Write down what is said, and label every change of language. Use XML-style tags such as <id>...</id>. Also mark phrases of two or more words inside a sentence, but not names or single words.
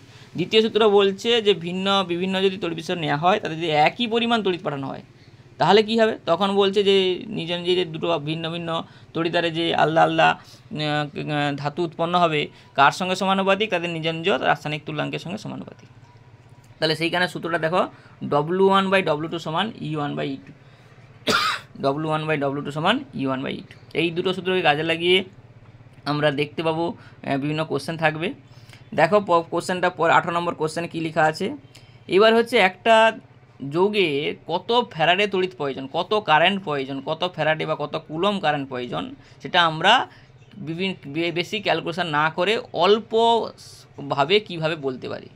<bn>দ্বিতীয় সূত্র বলছে যে বিভিন্ন যদি তড়িৎ বিশ্লেষণ নেওয়া হয় তাদের যদি একই পরিমাণ তড়িৎ পাঠানো হয় তাহলে কি হবে, তখন বলছে যে নিজ নিজে দুটো ভিন্ন ভিন্ন তড়িৎদ্বারে যে আলাদা আলাদা ধাতু উৎপন্ন হবে কার সঙ্গে সমানুপাতিক, তাদের নিজ নিজ রাসায়নিক তুল্যাঙ্কের সঙ্গে সমানুপাতিক। তাহলে সেইখানে সূত্রটা দেখো, W1/W2 সমান E1/E2, W1/W2 সমান E1/E2। এই দুটো সূত্রকে কাজে লাগিয়ে আমরা দেখতে পাবো বিভিন্ন কোশ্চেন থাকবে। দেখো কোশ্চেনটা 18 নম্বর কোশ্চেনে কী লেখা আছে। এবার হচ্ছে একটা যৌগে কত ফ্যারাডে তড়িৎ প্রয়োজন, কত কারেন্ট প্রয়োজন, কত ফ্যারাডে বা কত কুলম কারেন্ট প্রয়োজন, সেটা আমরা বেশি ক্যালকুলেশন না করে অল্পভাবে কিভাবে বলতে পারি।</bn>